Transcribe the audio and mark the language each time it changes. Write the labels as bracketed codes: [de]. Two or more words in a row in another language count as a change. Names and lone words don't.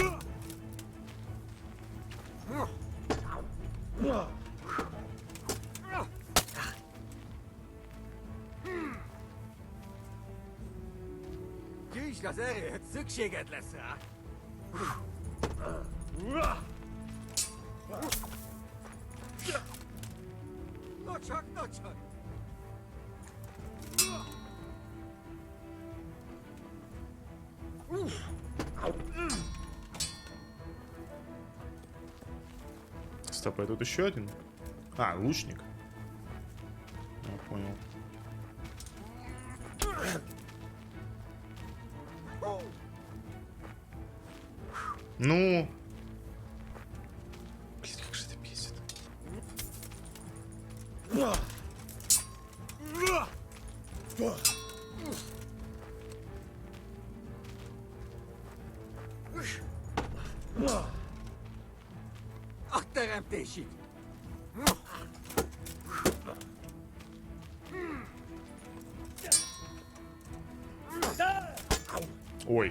[hu] Gyűjtsd az erőt, szükséged lesz rá! Nocsak, nocsak! [ru] Стоп, а тут еще один? А, лучник. Я понял. Ну. Блин, как же это бесит. [hu] A teremtésig! [ru] Ой.